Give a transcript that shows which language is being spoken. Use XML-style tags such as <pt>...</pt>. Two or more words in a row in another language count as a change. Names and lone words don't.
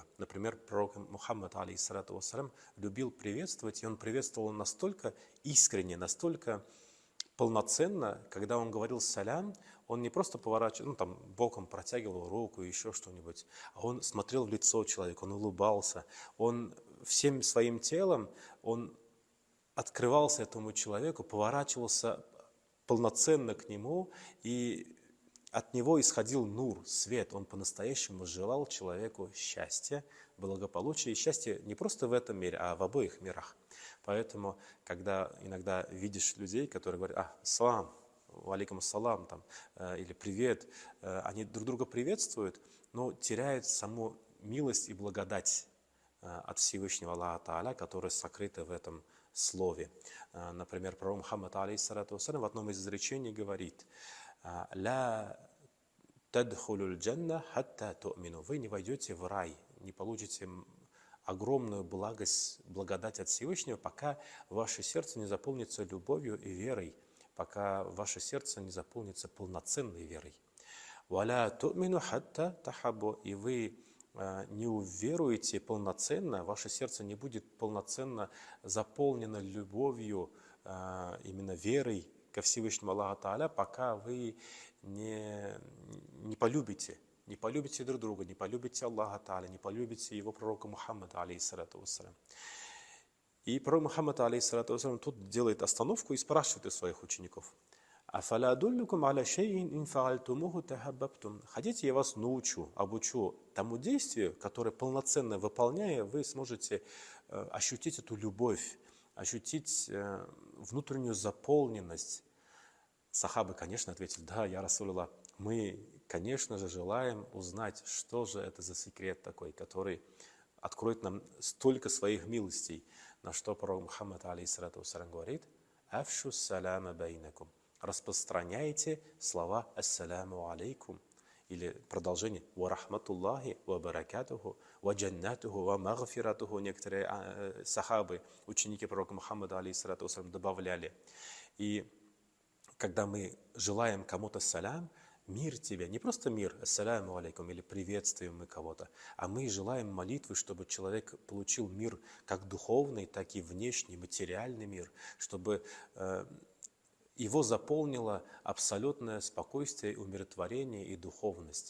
<ru>Например, пророк Мухаммад,</ru> <ar>عليه الصلاة والسلام,</ar> <ru>любил приветствовать, и он приветствовал настолько искренне, настолько полноценно, когда он говорил салям, он не просто поворачивал, боком протягивал руку, еще что-нибудь, а он смотрел в лицо человека, он улыбался, он всем своим телом, он открывался этому человеку, поворачивался полноценно к нему, и от него исходил нур, свет. Он по-настоящему желал человеку счастья, благополучия. И счастье не просто в этом мире, а в обоих мирах. Поэтому, когда иногда видишь людей, которые говорят:</ru> <ar>«سلام، عليكم السلام»,</ar> <ru>или «Привет», они друг друга приветствуют, но теряют саму милость и благодать от Всевышнего Аллаха Тааля, которая сокрыта в этом слове. Например, пророк Мухаммад,</ru> <ar>عليه الصلاة والسلام,</ar> <ru>в одном из изречений говорит:</ru> <ar>«لا تدخلوا الجنة حتى تؤمنوا».</ar> <ru>Вы не войдете в рай, не получите огромную благодать от Всевышнего, пока ваше сердце не заполнится любовью и верой, пока ваше сердце не заполнится полноценной верой.</ru> <ar>«ولا تؤمنوا حتى تحابوا».</ar> <ru>И вы не уверуете полноценно, ваше сердце не будет полноценно заполнено любовью, именно верой ко Всевышнему Аллаху Тааля, пока вы не полюбите друг друга, не полюбите Аллаха Тааля, не полюбите его пророка Мухаммада,</ru> <ar>عليه الصلاة والسلام.</ar> <ru>И пророк Мухаммад,</ru> <ar>عليه الصلاة والسلام,</ar> <ru>тут делает остановку и спрашивает у своих учеников:</ru> <ar>«أفلا أدلكم على شيء إن فعلتموه تحاببتم».</ar> <ru>Хотите, я вас научу, обучу тому действию, которое, полноценно выполняя, вы сможете ощутить эту любовь, ощутить внутреннюю заполненность. Сахабы, конечно, ответили: «Да,</ru> <ar>يا رسول الله,</ar> <ru>мы, конечно же, желаем узнать, что же это за секрет такой, который откроет нам столько своих милостей». На что пророк Мухаммад,</ru> <ar>عليه الصلاة والسلام,</ar> <ru>говорит:</ru> <ar>«أفشوا السلام بينكم».</ar> <ru>Распространяйте слова</ru> <ar>«السلام عليكم»,</ar> <ru>или продолжение</ru> <ar>«ورحمة الله وبركاته وجنته ومغفرته».</ar> <ru>Некоторые сахабы, ученики пророка Мухаммада,</ru> <ar>عليه الصلاة والسلام,</ar> <ru>добавляли. И когда мы желаем кому-то салям, мир тебе, не просто мир,</ru> <ar>السلام عليكم,</ar> <ru>или приветствуем мы кого-то, а мы желаем молитвы, чтобы человек получил мир как духовный, так и внешний, материальный мир, чтобы его заполнило абсолютное спокойствие, умиротворение и духовность.</ru>